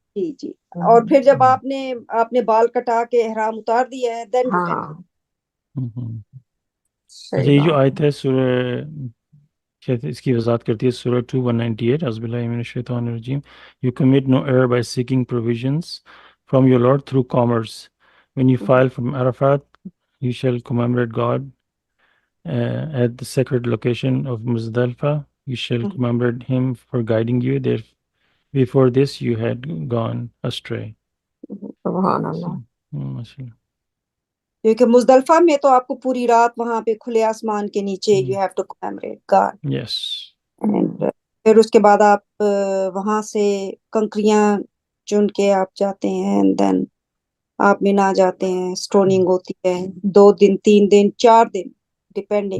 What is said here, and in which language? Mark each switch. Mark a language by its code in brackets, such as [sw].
[ur] جی جی اور پھر جب آپ نے بال کٹا کے احرام اتار دیا ہے [en] then you can. [ur] ہاں اچھا صحیح یہ جو بات آیت ہے سورہ کہتے اس کی وضاحت کرتی ہے سورہ 2:198 [ar] اعوذ باللہ من الشیطان الرجیم [en] You commit no error by seeking provisions from your Lord through commerce. When you file from Arafat, you shall commemorate God at the sacred location of Muzdalifah. You shall commemorate Him for guiding you there. Before this, you had gone astray. [ur] سبحان اللہ ماشاءاللہ. کیونکہ مزدلفہ میں تو آپ کو پوری رات وہاں پہ کھلے آسمان کے نیچے [en] you have to commemorate God. Yes. [ur] And پھر اس کے بعد آپ وہاں سے کنکریاں چن کے آپ جاتے ہیں and then آپ مینا جاتے ہیں اسٹوننگ ہوتی ہے 2 دن 3 دن 4 دن ڈپینڈنگ